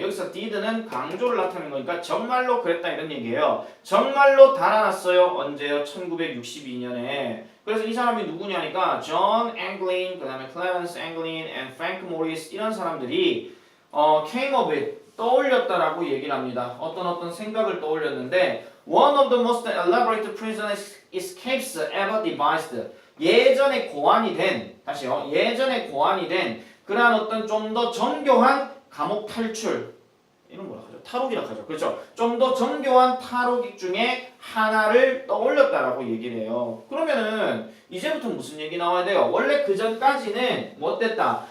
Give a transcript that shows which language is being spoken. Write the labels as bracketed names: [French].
[Korean] 여기서 did는 강조를 나타내는 거니까 정말로 그랬다 이런 얘기예요. 정말로 달아났어요. 언제요? 1962년에. 그래서 이 사람이 누구냐니까 John Anglin, 그 다음에 Clarence Anglin and Frank Morris 이런 사람들이 came of it, 떠올렸다라고 얘기를 합니다. [English] 어떤 생각을 떠올렸는데 One of the most elaborate prison escapes ever devised. [Korean] 예전에 고안이 된, 다시요. 예전에 고안이 된 그러한 어떤 좀 더 정교한 감옥 탈출. 이런 뭐라 하죠? 탈옥이라 하죠. 그렇죠? 좀 더 정교한 탈옥 중에 하나를 떠올렸다라고 얘기를 해요. 그러면은 이제부터 무슨 얘기 나와야 돼요? 원래 그 전까지는 뭐 됐다?